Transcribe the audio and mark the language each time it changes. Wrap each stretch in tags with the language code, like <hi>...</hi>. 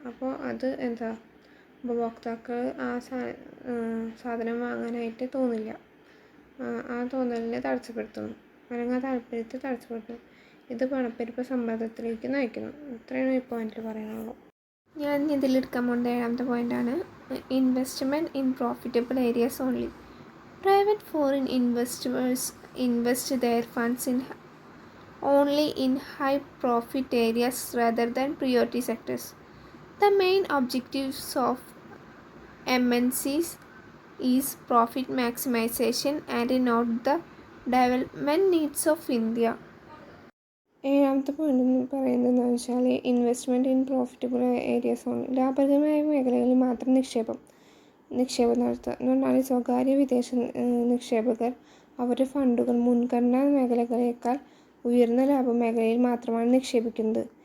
<ml>അപ്പോൾ അത് ഉപഭോക്താക്കൾ ആ സാധനം വാങ്ങാനായിട്ട് തോന്നില്ല. ആ തോന്നലിനെ തടസ്സപ്പെടുത്തുന്നു, അല്ലെങ്കിൽ ആ താല്പര്യത്തെ തടസ്സപ്പെടുത്തുന്നു. ഇത് പണപ്പെരുപ്പ സമ്മർദ്ദത്തിലേക്ക് നയിക്കുന്നു. ഇത്രയാണ് ഈ പോയിന്റിൽ പറയാനുള്ളൂ. ഞാൻ ഇതിലെടുക്കാൻ പോകുന്ന 7ാമത്തെ പോയിന്റാണ്</ml> <en>Investment in profitable areas only. Private foreign investors invest their funds only in high profit areas rather than priority sectors. The main objectives of MNCs is profit maximization and not the development needs of India.</en> <ml>7ാമത്തെ point എന്ന് പറയുന്നത് എന്താണെന്ന് വെച്ചാൽ</ml> <en>Investment in profitable areas only.</en> <ml>ലാഭകരമായ മേഖലകളിൽ മാത്രം നിക്ഷേപം നടത്തുക എന്ന് പറഞ്ഞാൽ സ്വകാര്യ വിദേശ നിക്ഷേപകർ അവരുടെ ഫണ്ടുകൾ മുൻഗണനാ മേഖലകളേക്കാൾ ഉയർന്ന ലാഭ മേഖലയിൽ മാത്രമാണ് നിക്ഷേപിക്കുന്നത്.</ml>